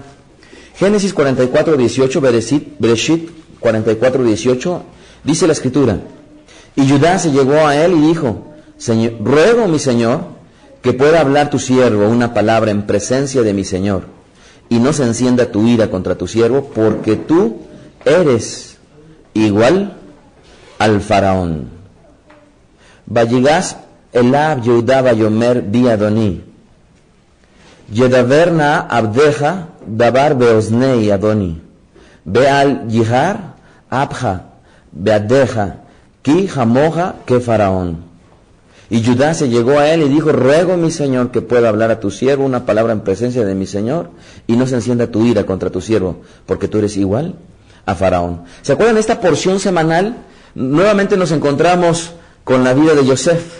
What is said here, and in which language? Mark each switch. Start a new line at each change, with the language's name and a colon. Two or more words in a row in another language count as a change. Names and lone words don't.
Spanish: Génesis 44, 18, Bereshit 44, 18, dice la Escritura: y Judá se llegó a él y dijo: Señor, ruego, mi Señor, que pueda hablar tu siervo una palabra en presencia de mi Señor, y no se encienda tu ira contra tu siervo, porque tú eres igual al faraón.
Hebrew: ויגש אליו יהודה ויאמר בי אדני, ידבר נא עבדך דבר באזני אדני, ואל יחר אפך בעבדך כי כמוך כפרעה.
Spanish: Y Judá se llegó a él y dijo: ruego, mi Señor, que pueda hablar a tu siervo una palabra en presencia de mi Señor, y no se encienda tu ira contra tu siervo, porque tú eres igual a faraón. ¿Se acuerdan de esta porción semanal? Nuevamente nos encontramos con la vida de Yosef.